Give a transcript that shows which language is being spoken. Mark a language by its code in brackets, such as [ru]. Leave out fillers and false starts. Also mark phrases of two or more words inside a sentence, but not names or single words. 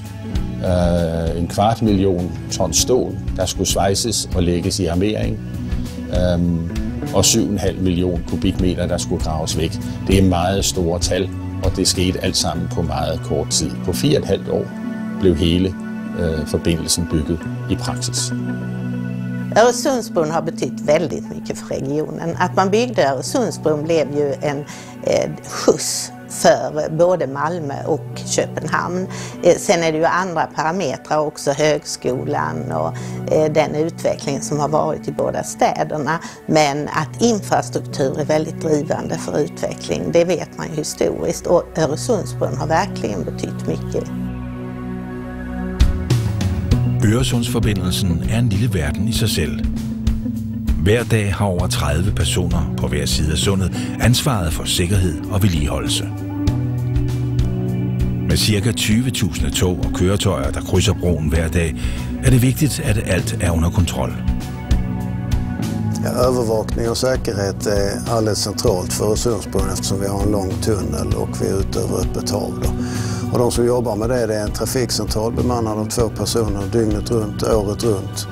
[da] 250.000 ton stål, der skulle svejses og lægges i armering, og 7,5 millioner kubikmeter, der skulle graves væk. Det er meget store tal, og det skete alt sammen på meget kort tid. På 4,5 år blev hele forbindelsen bygget i praksis. [sv] Öresundsbron har betytt väldigt mycket för regionen. Att man byggde Öresundsbron blev ju en skjuts för både Malmö och Köpenhamn. Sen är det ju andra parametrar också, högskolan och den utveckling som har varit i båda städerna. Men att infrastruktur är väldigt drivande för utveckling, det vet man ju historiskt, och Öresundsbron har verkligen betytt mycket. [da] Øresundsforbindelsen er en lille verden i sig selv. Hver dag har over 30 personer på hver side af sundet ansvaret for sikkerhed og vedligeholdelse. Med ca. 20.000 tog og køretøjer, der krydser broen hver dag, er det vigtigt, at alt er under kontroll. [sv] Ja, övervakning och säkerhet är alldeles centralt för Öresundsbron eftersom vi har en lång tunnel och vi är ute över öppet hav. Och de som jobbar med det är en trafikcentral bemannad av 2 personer dygnet runt, året runt.